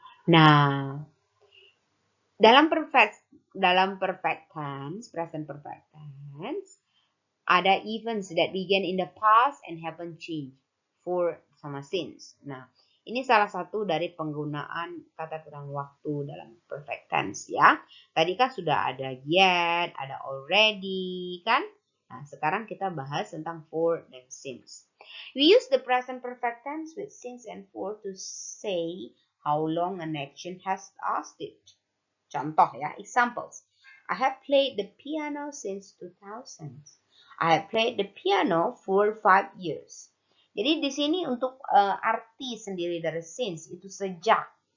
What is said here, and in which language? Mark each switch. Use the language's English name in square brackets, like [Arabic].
[Indonesian] Nah, dalam perfect tense, present perfect tense, ada [English] events that began in the past and haven't changed for sama since. [Indonesian] Nah, ini salah satu dari penggunaan kata kurang waktu dalam perfect tense ya. Tadi kan sudah ada yet, ada already kan? Nah, sekarang kita bahas tentang for dan since. [English] We use the present perfect tense with since and for to say how long an action has lasted. [Indonesian] Contoh ya, [English] examples. I have played the piano since 2000. I have played the piano for 5 years. [Indonesian] Jadi di sini untuk arti sendiri dari since itu sejak.